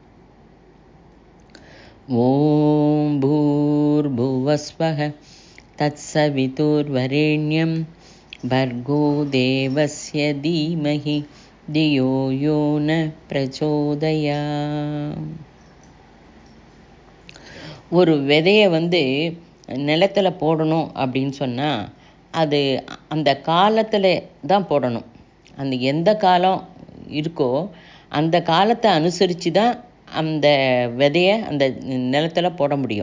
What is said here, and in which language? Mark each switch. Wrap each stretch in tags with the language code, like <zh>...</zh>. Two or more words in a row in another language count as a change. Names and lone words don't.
<sa>ॐ भूर्भुवस्वः तत्सवितुर्वरेण्यं भर्गो देवस्य धीमहि धियो यो न प्रचोदयात्.</sa> <ta>ஒரு விதையை நிலத்தில் போடணும் அப்படின்னு சொன்னால் அது அந்த காலத்தில் தான் போடணும். அந்த எந்த காலம் இருக்கோ அந்த காலத்தை அனுசரித்து தான் அந்த விதையை அந்த நிலத்தில் போட முடியும்.</ta>